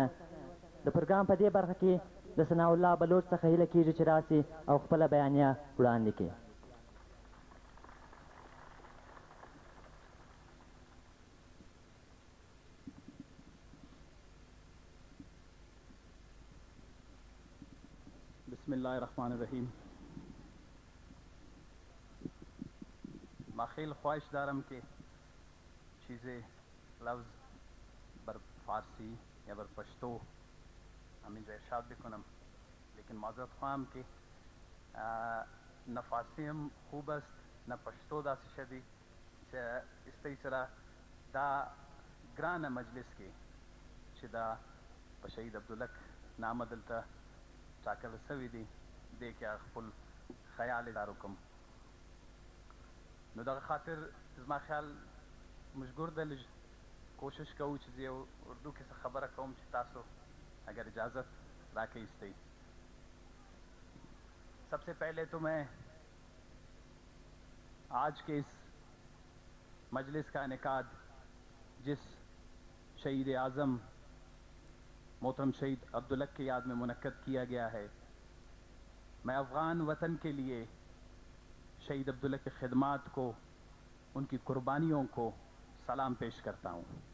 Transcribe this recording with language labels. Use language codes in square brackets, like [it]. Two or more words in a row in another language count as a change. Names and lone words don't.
[ps] د پروګرام په دې برخه کې د ثناء الله بلوچ څخه هیله کېږي چې راسي او خپله بیانیه وړاندې کړي. [ar] بسم الله الرحمن الرحیم. [fa] ما خیلی خواهش دارم که چیزی لفظ بر فارسی یا بر پشتو همینجا ارشاد بکنم، لیکن معذرت خواهم که نه فارسی هم خوب است [ps] نه پشتو داسې شدی چې استی سره دا ګرانه مجلس کې چې دا په شهید عبدالحق نامه دلته ټاکل سوي دي دې کې خپل خیال اظهار وکړم. نو دغه خاطر زما خیال مجبور ده لږ کوشش کوو چې زه یو اردو کې څه خبره کوم چې تاسو اگر اجازت راکیش تھی. [ur] سب سے پہلے تو میں آج کے اس مجلس کا انعقاد جس شہید اعظم محترم شہید عبدالحق کی یاد میں منعقد کیا گیا ہے، میں افغان وطن کے لیے شہید عبدالحق کی خدمات کو، ان کی قربانیوں کو سلام پیش کرتا ہوں.